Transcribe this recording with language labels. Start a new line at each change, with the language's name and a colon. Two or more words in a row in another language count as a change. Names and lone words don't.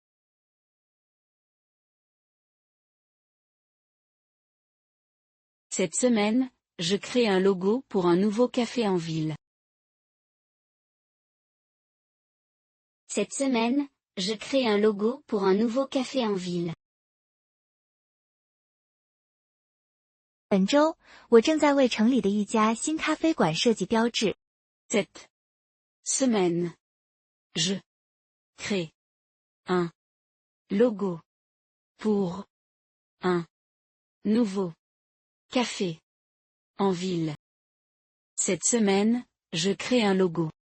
French: Cette semaine, je crée un logo pour un nouveau café en ville. Cette semaine, je crée un logo pour un nouveau café en ville.
Chinese: 本周，我正在为城里的一家新咖啡馆设计标志。
French: Cette semaine, je crée un logo pour un nouveau café en ville. Cette semaine, je crée un logo.